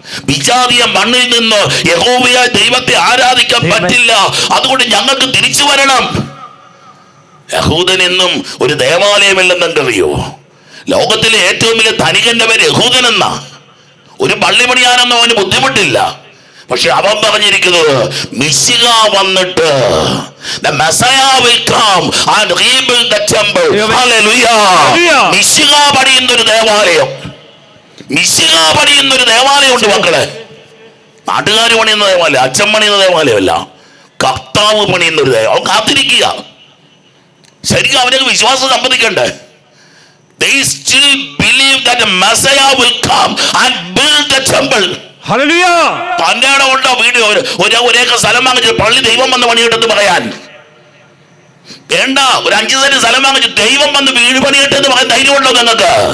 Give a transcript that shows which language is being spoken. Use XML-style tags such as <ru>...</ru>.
<ml>വിജാതീയ മണ്ണിൽ നിന്ന് യഹോവയായ ദൈവത്തെ ആരാധിക്കാൻ പറ്റില്ല. അതുകൊണ്ട് ഞങ്ങൾക്ക് തിരിച്ചു വരണം. യഹൂദൻ എന്നും ഒരു ദേവാലയമല്ലെന്നറിയോ? ലോകത്തിലെ ഏറ്റവും വലിയ ധനികന്റെ പേര് യഹൂദൻ എന്നാ. ഒരു പള്ളി പണിയാനൊന്നും അവന് ബുദ്ധിമുട്ടില്ല. പക്ഷെ അവൻ പറഞ്ഞിരിക്കുന്നത് മിശിഹ വന്നിട്ട്</ml> <en>the Messiah will come and rebuild the temple. Hallelujah.</en> <ml>മിശിഹ പണിയുന്നൊരു ദേവാലയം, മിശിഹ പണിയുന്നൊരു ദേവാലയമുണ്ട് മക്കളെ. നാട്ടുകാർ പണിയുന്ന ദേവാലയം, അച്ഛൻ പണിയുന്ന ദേവാലയമല്ല, കർത്താവ് പണിയുന്നൊരു ദേവാലയം. അവൻ കാത്തിരിക്കുക. ശരിക്കും അവനൊക്കെ വിശ്വാസം സംബന്ധിക്കണ്ടേ?</ml> <en>They still believe that the Messiah will come and build the temple.</en> <ml>Hallelujah. തന്റെ ഉണ്ടോ വീട് ഒരേക്കർ സ്ഥലം വാങ്ങിച്ച് പള്ളി ദൈവം വന്ന് പണിയിട്ടെന്ന് പറയാൻ വേണ്ട? ഒരു 5 സെന്റ് സ്ഥലം വാങ്ങിച്ച് ദൈവം വന്ന് വീട് പണിയിട്ടെന്ന് പറയാൻ ധൈര്യമുണ്ടോ നിങ്ങൾക്ക്?</ml>